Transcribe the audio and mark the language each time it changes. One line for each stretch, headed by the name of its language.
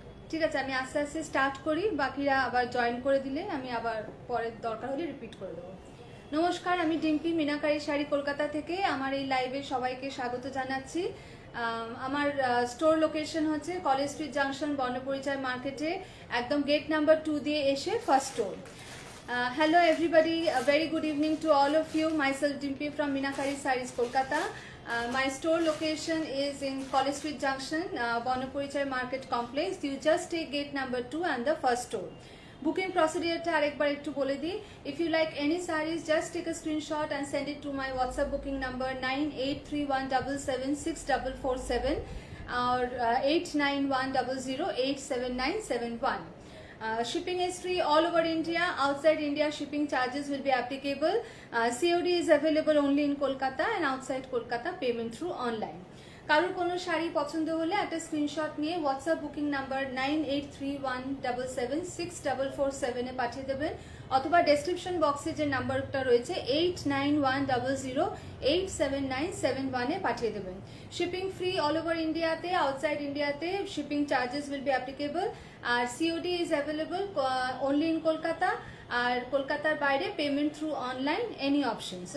Bangla: ঠিক আছে, আমি আস্তে আস্তে স্টার্ট করি, বাকিরা আবার জয়েন করে দিলে আমি আবার পরের দরকার হলে রিপিট করে দেবো। নমস্কার, আমি ডিম্পি, মিনাকারি শাড়ি কলকাতা থেকে আমার এই লাইভে সবাইকে স্বাগত জানাচ্ছি। আমার স্টোর লোকেশন হচ্ছে কলেজ স্ট্রিট জাংশন, বর্ণপরিচয় মার্কেটে একদম গেট নাম্বার 2 দিয়ে এসে first store.
English: Hello everybody, a very good evening to all of you. Myself Dimpy from Minakari Sarees, Kolkata. My store location is in College Street Junction, Bonapurichai Market Complex. You just take gate number 2 and the first store. Booking procedure
Bangla: ta arekbar ekটু bole di.
English: If you like any sarees, just take a screenshot and send it to my WhatsApp booking number 9831776447 or 8910087971. Shipping is free all over India. Outside India, shipping charges will be applicable. COD is available only in Kolkata, and outside Kolkata, payment through online.
Bangla: কারোর কোনো শাড়ি পছন্দ হলে একটা screenshot নিয়ে WhatsApp booking number 9831776447 পাঠিয়ে দেবেন, অথবা description বক্সে যে নাম্বারটা রয়েছে 8910087971 পাঠিয়ে দেবেন।
English: shipping free all over ইন্ডিয়াতে, outside ইন্ডিয়াতে shipping charges will be applicable, আর COD is available only in Kolkata,
Bangla: আর কলকাতার বাইরে
English: Payment through online any options.